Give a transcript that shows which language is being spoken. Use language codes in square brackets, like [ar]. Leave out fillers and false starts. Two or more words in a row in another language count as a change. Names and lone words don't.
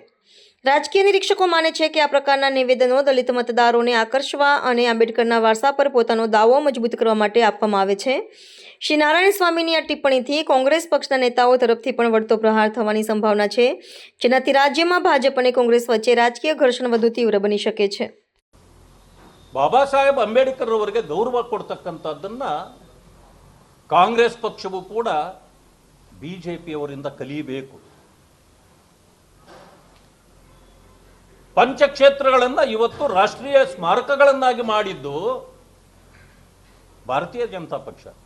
[gu] રાજકીય નિરીક્ષકો માને છે કે આ પ્રકારના નિવેદનો દલિત મતદારોને આકર્ષવા અને આંબેડકરના વારસા પર પોતાનો દાવો મજબૂત કરવા માટે આપવામાં આવે છે. શ્રી નારાયણ સ્વામીની આ ટિપ્પણીથી કોંગ્રેસ પક્ષના નેતાઓ તરફથી પણ વળતો પ્રહાર થવાની સંભાવના છે, જેનાથી રાજ્યમાં ભાજપ અને કોંગ્રેસ વચ્ચે રાજકીય ઘર્ષણ વધુ તીવ્ર બની શકે છે. [kn] ಬಾಬಾ ಸಾಹೇಬ್ ಅಂಬೇಡ್ಕರ್ ಅವರಿಗೆ ಗೌರವ ಕೊಡ್ತಕ್ಕಂಥದ್ದನ್ನ ಕಾಂಗ್ರೆಸ್ ಪಕ್ಷವೂ ಕೂಡ ಬಿಜೆಪಿಯವರಿಂದ ಕಲಿಯಬೇಕು. ಪಂಚಕ್ಷೇತ್ರಗಳನ್ನು ಇವತ್ತು ರಾಷ್ಟ್ರೀಯ ಸ್ಮಾರಕಗಳನ್ನಾಗಿ ಮಾಡಿದ್ದು ಭಾರತೀಯ ಜನತಾ ಪಕ್ಷ.